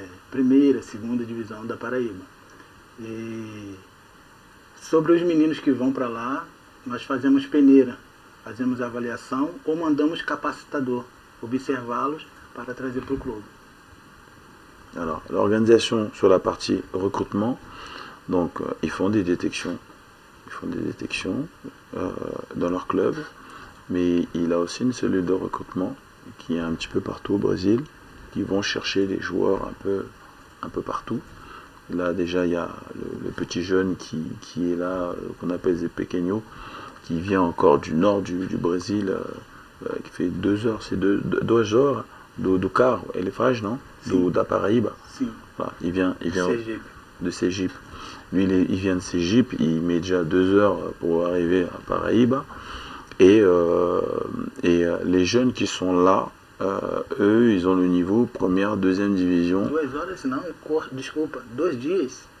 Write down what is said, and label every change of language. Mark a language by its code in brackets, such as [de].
[pt] Primeira, segunda divisão da Paraíba. E sobre os meninos que vão para lá, nós fazemos peneira, fazemos avaliação ou mandamos capacitador observá-los para trazer para o clube. [fr] Alors, l'organisation sur la partie recrutement, donc ils font des détections. Ils font des détections dans leur club, mais il a aussi une cellule de recrutement qui est un petit peu partout au Brésil, qui vont chercher des joueurs un peu partout. Là déjà il y a le petit jeune qui est là, qu'on appelle les pequeños, qui vient encore du nord du Brésil, qui fait 2 heures, c'est 2 heures [pt] do carro, ele faz, [fr] non? [pt] Da Paraíba. Sim. [fr] Voilà, il vient [pt] Sergipe. [fr] de Sergipe. Lui, il vient de Sergipe, il met déjà 2 heures pour arriver à Paraíba. Et les jeunes qui sont là, eux, ils ont le niveau première, deuxième division. [pt] 2 horas não, desculpa, 2 dias.